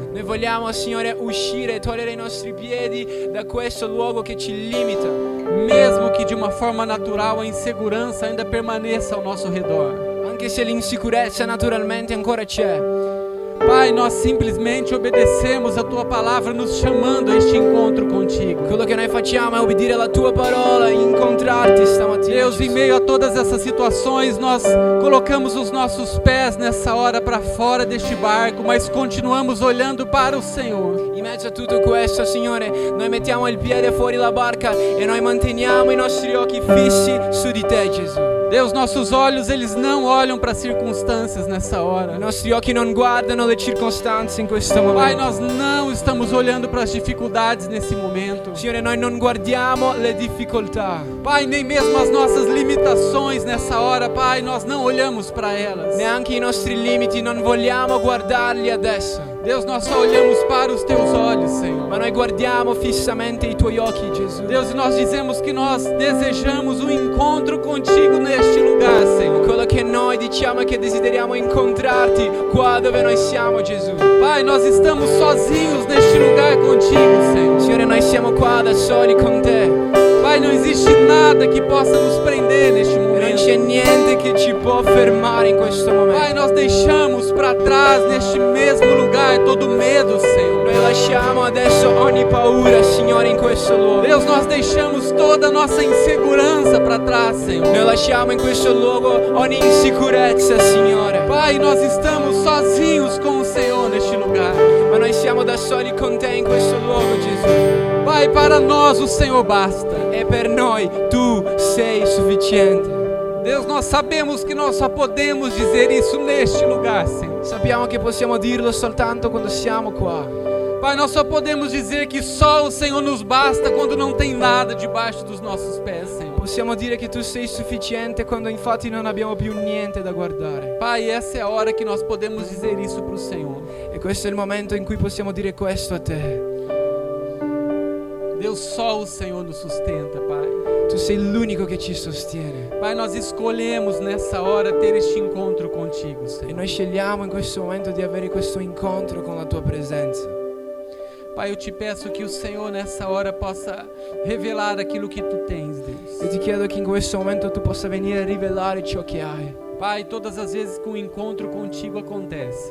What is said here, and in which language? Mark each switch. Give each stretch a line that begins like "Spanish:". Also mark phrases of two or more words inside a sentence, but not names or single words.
Italian: Noi vogliamo, Signore, uscire e togliere i nostri piedi da questo luogo che ci limita.
Portuguese: Mesmo que de uma forma natural a insegurança ainda permaneça ao nosso redor.
Italian: Anche se l'insicurezza naturalmente ancora c'è.
Portuguese: Pai, nós simplesmente obedecemos a Tua palavra nos chamando a este encontro contigo.
Italian: Quello che noi facciamo è obbedire alla tua parola, incontrarti stamattina.
Portuguese: Deus, em Gesù. meio a todas essas situações, nós colocamos os nossos pés nessa hora para fora deste barco, mas continuamos olhando para o Senhor.
Italian: In mezzo a tutto questo, Signore, noi mettiamo il piede fuori la barca e noi manteniamo i nostri occhi fissi su di te, Gesù.
Portuguese: Deus, nossos olhos, eles não olham para as circunstâncias nessa hora.
Italian: I nostri occhi non guardano le circostanze in questo
Portuguese: Pai,
Italian: momento.
Portuguese: nós não estamos olhando para as dificuldades nesse momento.
Italian: Signore, noi non guardiamo le difficoltà.
Portuguese: Pai, nem mesmo as nossas limitações nessa hora, Pai, nós não olhamos para elas.
Italian: Neanche i nostri limiti non vogliamo guardarli adesso.
Portuguese: Deus, nós só olhamos para os Teus olhos, Senhor.
Italian: Ma noi guardiamo fissamente i tuoi occhi, Gesù.
Portuguese: Deus, e nós dizemos que nós desejamos um encontro contigo neste lugar, Senhor.
Italian: Quello che noi diciamo è che desideriamo incontrarti qua dove noi siamo, Gesù.
Portuguese: Pai, nós estamos sozinhos neste lugar contigo, Senhor.
Italian: Signore, noi siamo qua da soli con te.
Portuguese: Pai, não existe nada que possa nos prender neste
Italian: E non c'è
Portuguese: momento.
Italian: niente che ci può fermare in questo momento.
Portuguese: Pai, nós deixamos para trás neste mesmo lugar todo medo, Senhor.
Italian: Noi lasciamo adesso ogni paura, Signore, in questo luogo.
Portuguese: Deus, nós deixamos toda a nossa insegurança para trás, Senhor.
Italian: Noi lasciamo in questo luogo ogni insicurezza, Signore.
Portuguese: Pai, nós estamos sozinhos com o Senhor neste lugar.
Italian: Ma noi siamo da soli con te in questo luogo, Gesù.
Portuguese: Pai, Pai, para nós o Senhor basta.
Italian: E per noi tu sei sufficiente.
Portuguese: Deus, nós sabemos que nós só podemos dizer isso neste lugar, Senhor.
Italian: Sappiamo che possiamo dirlo soltanto quando siamo qua.
Portuguese: Pai, nós só podemos dizer que só o Senhor nos basta quando não tem nada debaixo dos nossos pés, Senhor.
Italian: Possiamo dire che tu sei sufficiente quando infatti non abbiamo più niente da guardare.
Portuguese: Pai, essa é a hora que nós podemos dizer isso para o Senhor.
Italian: E questo è il momento in cui possiamo dire questo a te.
Portuguese: Deus, só o Senhor nos sustenta, Pai.
Italian: Tu sei l'unico che ci sostiene.
Portuguese: Pai, nós escolhemos nessa hora ter este encontro contigo,
Italian: E
Portuguese: Senhor.
Italian: noi scegliamo in questo momento di avere questo incontro con la tua presenza.
Portuguese: Pai, eu te peço que o Senhor nessa hora possa revelar aquilo que tu tens, Deus.
Italian: Io ti chiedo che in questo momento tu possa venire a rivelare ciò che hai.
Portuguese: Pai, todas as vezes que um encontro contigo acontece,